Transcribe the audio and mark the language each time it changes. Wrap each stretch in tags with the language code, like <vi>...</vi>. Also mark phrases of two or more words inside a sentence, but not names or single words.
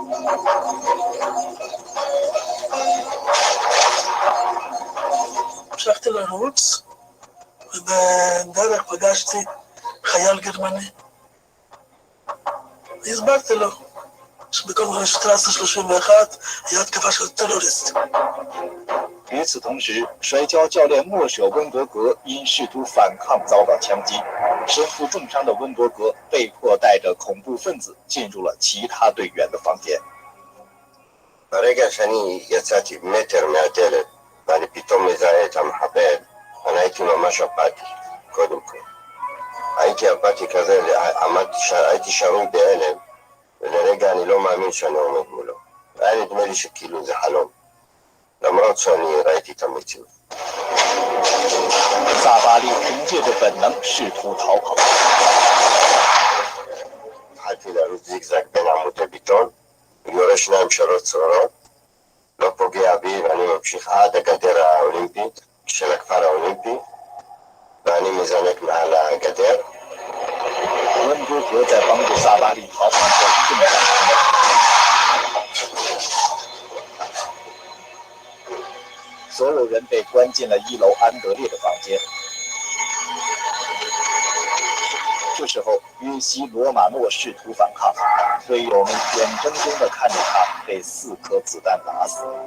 <he>המשכתי לרוץ, ובדרך פגשתי חייל גרמני. והסברתי לו שבכל שטרסה 31 היה התקפה של טרוריסט.</he> <zh>与此同时，摔跤教练莫舍温伯格因试图反抗遭到枪击，身负重伤的温伯格被迫带着恐怖分子进入了其他队员的房间。</zh> <he>ברגע שאני יצאתי מטר מהדלת ואני פתאום מזהה את המחבל, אני הייתי ממש אפאתי, קודם כל. הייתי אפאתי כזה, הייתי שרוי בהלם, ולרגע אני לא מאמין שאני עומד מולו. היה נדמה לי שכאילו זה חלום. למרות שאני ראיתי את המציאות.</he> <zh>萨巴利凭借着本能试图逃跑。</zh> <he>התחלתי לרוץ זיגזג בין עמודי ביטון, יורה 2-3 צרורות, לא פוגע בי ואני ממשיך עד הגדר האולימפית של הכפר האולימפי, ואני מזנק מעל הגדר.</he> <zh>温伯格在帮助萨巴利逃跑后重伤。所有人被关进了1楼安德烈的房间。这时候，约西·罗马诺试图反抗，队友们眼睁睁地看着他被4颗子弹打死。</zh>